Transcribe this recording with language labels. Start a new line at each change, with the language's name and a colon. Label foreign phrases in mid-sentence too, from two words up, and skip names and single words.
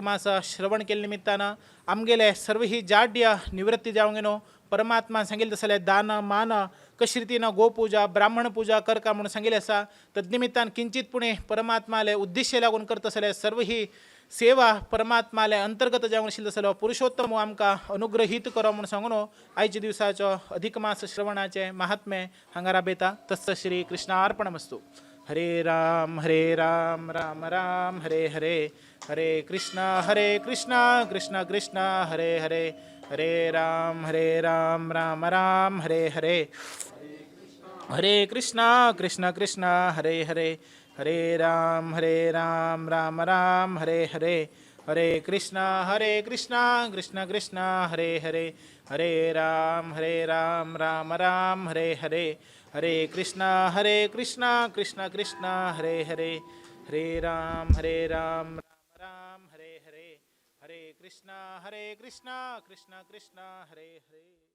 Konkani: मास श्रवण केले निमित्तानं आमगेले सर्व ही जाड्य निवृत्ती जावंक गेलो परमात्मा सांगिल्लें तसलें दान मान कशे रितीनं गोपूजा ब्राह्मण पूजा करका म्हणून सांगिल्लें आसा तद्निमित्तान किंचित पुणे परमात्माले उद्देश्य लागून करता तसले सर्व ही सेवा परमात्माले अंतर्गत जावंक नाशिल्लो तसलो पुरुषोत्तम आमकां अनुग्रहीत करो म्हणून सांगून आयच्या दिवसाचो अधिक मास श्रवणाचे महात्म्य हांगा राबयता तस्स
Sanskrit: श्री कृष्णार्पणमस्तु हरे राम राम राम हरे हरे हरे कृष्ण कृष्ण कृष्ण हरे हरे हरे राम राम राम हरे हरे हरे कृष्ण कृष्ण हरे हरे हरे राम राम राम हरे हरे हरे कृष्ण कृष्ण कृष्ण हरे हरे हरे राम राम राम हरे हरे हरे कृष्ण कृष्ण कृष्ण हरे हरे हरे राम राम राम हरे हरे हरे कृष्ण कृष्ण कृष्ण हरे हरे।